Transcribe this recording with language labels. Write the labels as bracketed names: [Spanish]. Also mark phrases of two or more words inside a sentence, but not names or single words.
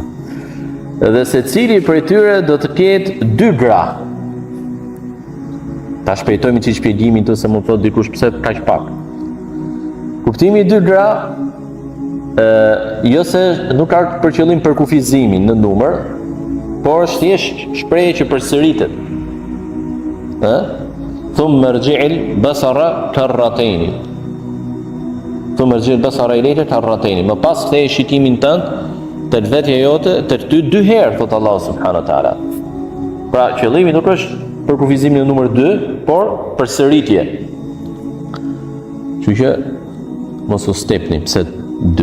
[Albanian] Dhe secili prej tyre do të ketë 2 gra. Ta shpejtojmë që shpjegimin të se më thot dikush pse kaq pak. Kuptimi i dytë gra, jo se nuk ka për qëllim për kufizimin në numër, por është thjesht shprehje që përsëritet. [Arabic] ثم ارجع البصر كرتين. ثم ارجع البصر إليك كرتين. [Albanian] Më pas ktheje shikimin tënd te vetja jote te ty 2 herë, thot [Arabic] الله سبحانه وتعالى. [Albanian] Pra qëllimi nuk është për kufizimin në numër 2, por përsëritje. Kështu që mos u stepni pse 2.